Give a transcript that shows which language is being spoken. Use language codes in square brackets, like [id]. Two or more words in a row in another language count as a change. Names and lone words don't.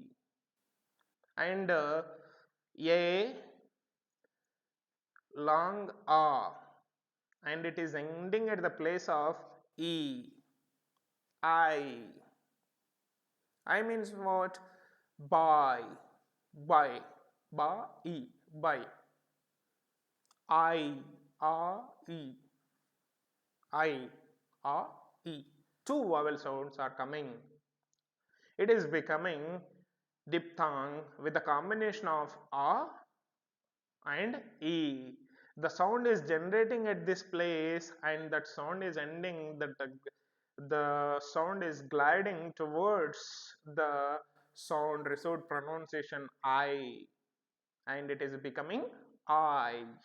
[en] And A long A, and it is ending at the place of E. I. I means what? By. By. Ba, E. By. I. A, E. I. A, E. Two vowel sounds are coming. It is becoming diphthong with a combination of A and E. The sound is generating at this place and that sound is ending, the sound is gliding towards the sound received pronunciation I, and it is becoming I.